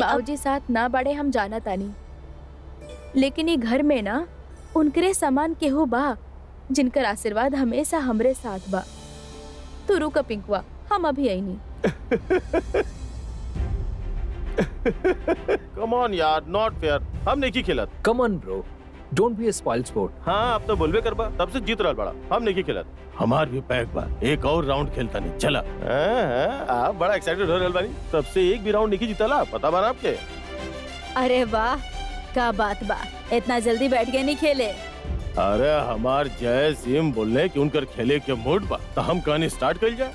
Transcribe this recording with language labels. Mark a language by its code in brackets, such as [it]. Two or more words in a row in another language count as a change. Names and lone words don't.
[bho] बाबूजी साथ ना बाड़े हम जाना तानी, लेकिन ये घर में ना उनकरे समान केहू बा जिनकर आशीर्वाद हमेशा हमरे साथ बा। तू रुक पिंकुआ, हम अभी आई नहीं। [en] come on [bho] यार, [en] not fair. [bho] हम नहीं की खेलत। [en] come on bro, don't be a spoiled sport. [bho] हाँ अब तो बोलबे करबा, तब से जीत रहल बड़ा। हम नहीं की खेलत। हमार भी पैक बा, एक और राउंड खेलता नहीं। चला। आप बड़ा एक्साइटेड हो रहल बानी। तब से एक भी राउंड नहीं जीतला, पता बा ना आपके? अरे वाह, क्या बात बा, इतना जल्दी बैठ के नहीं खेले। अरे हमार जय सिंह बोलने कि उनकर खेले के मूड बा, तो हम कहानी स्टार्ट कर जाए।